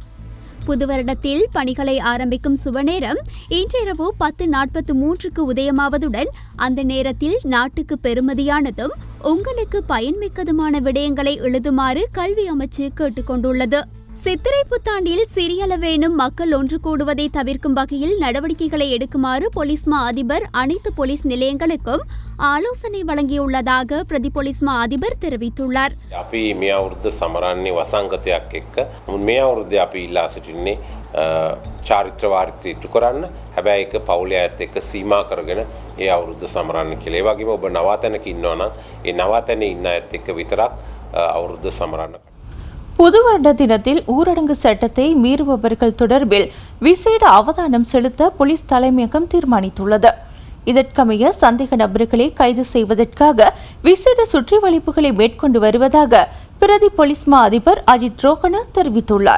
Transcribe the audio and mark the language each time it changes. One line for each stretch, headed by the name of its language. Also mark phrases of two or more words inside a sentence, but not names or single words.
Tamil: புது வருடத்தில் பணிகளை ஆரம்பிக்கும் சுபநேரம் இன்றிரவு 10:43க்கு உதயமாவதுடன் அந்த நேரத்தில் நாட்டுக்கு பெறுமதியானதும் உங்களுக்கு பயன்மிக்கதுமான விடயங்களை எழுதுமாறு கல்வி அமைச்சு கேட்டுக்கொண்டுள்ளது. சித்திரை புத்தாண்டில் சிறியளவேனும் மக்கள் ஒன்று கூடுவதை தவிர்க்கும் வகையில் நடவடிக்கைகளை எடுக்குமாறு பொலிஸ் மா அதிபர் அனைத்து போலீஸ் நிலையங்களுக்கும் ஆலோசனை வழங்கியுள்ளதாக பிரதி போலீஸ் மா அதிபர் தெரிவித்துள்ளார்.
Sinhala: අපි මේ අවුරුද්ද සමරන්නේ වසංගතයක් එක්ක. මේ අවුරුද්දේ අපි ඉල්ලා සිටින්නේ චාරිත්‍ර වාරිත්‍රය ඉටු කරන්න. හැබැයි ඒක පවුලේ අයත් එක්ක සීමා කරගෙන ඒ අවුරුද්ද සමරන්න කියලා. ඒ වගේම ඔබ නවාතැනක ඉන්නවා නම් ඒ නවාතැනේ ඉන්න අයත් එක්ක විතරක් අවුරුද්ද සමරන්න.
Tamil: புது வருட தினத்தில் ஊரடங்கு சட்டத்தை மீறுபவர்கள் தொடர்பில் விசேட அவதானம் செலுத்த போலீஸ் தலைமையகம் தீர்மானித்துள்ளது. இதற்கமைய சந்தேக நபர்களை கைது செய்வதற்காக விசேட சுற்றிவளைப்புகளை மேற்கொண்டு வருவதாக பிரதி போலீஸ் மா அதிபர் அஜித் ரோஹன தெரிவித்துள்ளார்.